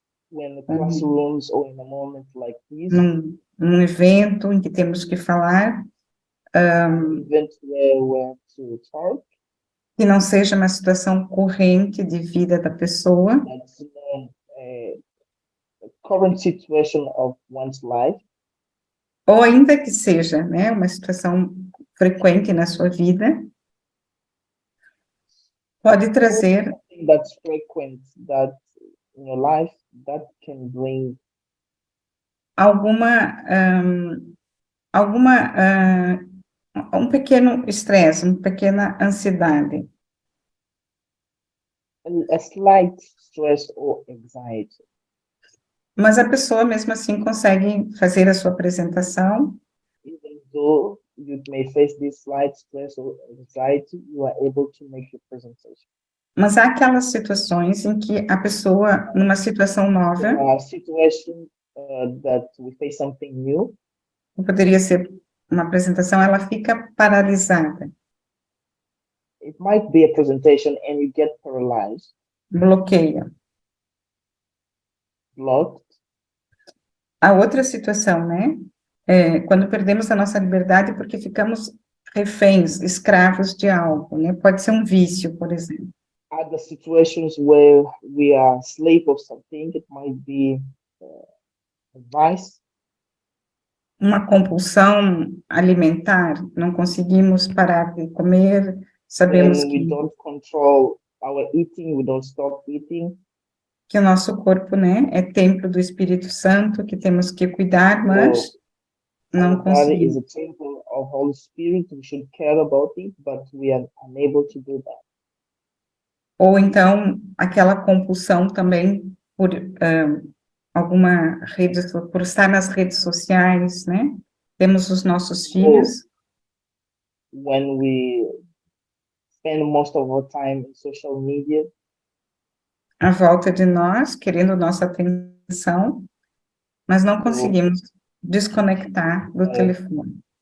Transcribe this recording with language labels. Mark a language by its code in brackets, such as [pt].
[en] when the classrooms or in a moment like this, [pt] num evento em que temos que falar, [en] an event where we have to talk, [pt] que não seja uma situação corrente de vida da pessoa, [en] that's a current situation of one's life, [pt] ou ainda que seja, né, uma situação frequente na sua vida, pode trazer [en] something that's frequent that in your life that can bring [pt] alguma, um pequeno estresse, uma pequena ansiedade. [en] a slight stress or anxiety. [pt] Mas a pessoa, mesmo assim, consegue fazer a sua apresentação, [en] Even though you may face this slight stress or anxiety, you are able to make your presentation. [pt] mas há aquelas situações em que a pessoa, numa situação nova, [en] There are situations that we face something new, [pt] poderia ser uma apresentação, ela fica paralisada, [en] it might be a presentation and you get paralyzed, [pt] bloqueia. [en] blocked. [pt] A outra situação, né, quando perdemos a nossa liberdade porque ficamos reféns, escravos de algo, né, pode ser um vício, por exemplo. [en] Other situations where we are slave of something, it might be a vice, [pt] Uma compulsão alimentar, não conseguimos parar de comer, sabemos [en] when we don't control our eating, we don't stop eating. [pt] que o nosso corpo, né, é templo do Espírito Santo, que temos que cuidar, mas não [en] Our body is [pt] conseguimos. [en] a temple of Holy Spirit. We should care about it, but we are unable to do that. [pt] Ou então, aquela compulsão também por alguma rede, por estar nas redes sociais, né? Temos os nossos filhos, [en] When we spend most of our time in social media, [pt] à volta de nós, querendo nossa atenção, mas não conseguimos desconectar do telefone.